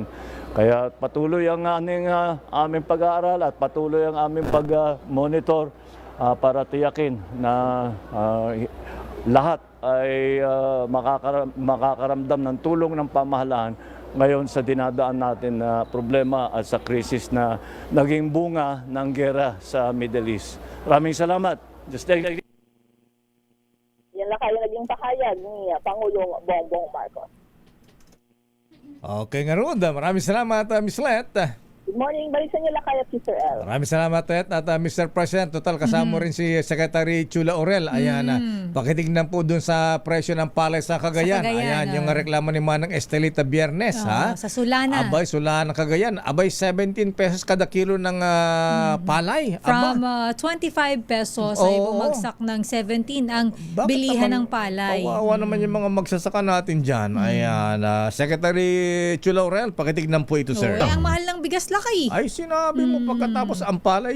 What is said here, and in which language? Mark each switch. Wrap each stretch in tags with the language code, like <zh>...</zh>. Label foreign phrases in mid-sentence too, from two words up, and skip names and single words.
<tl>Kaya patuloy ang aming pag-aaral at patuloy ang aming pag-monitor para tiyakin na lahat ay makakaramdam ng tulong ng pamahalaan ngayon sa dinadaan natin na problema at sa krisis na naging bunga ng gera sa Middle East. Maraming salamat. Yan lang kayo naging pahayag ni Pangulong Bongbong Marcos. Okay nga ron. Maraming salamat, Ms. Let.</tl> <en>Good morning.</en> <tl>Balik sa inyo lakay at Mr. L. Maraming salamat, Ted. At Mr. President, total kasama rin si Secretary Chula Orel. Ayan, pakitignan po dun sa presyo ng palay sa Cagayan. Ayan, yung reklamo ni Manang Estelita Biyernes. Sa Sulana. Abay, Sulana, Cagayan. Abay, 17 pesos kada kilo ng palay. From 25 pesos ay bumagsak ng 17 ang bilihan ng palay. Kawawa naman yung mga magsasaka natin dyan. Ayan, Secretary Chula Orel, pakitignan po ito, sir. Ang mahal ng bigas lakay. Ay, sinabi mo pagkatapos ang palay</tl>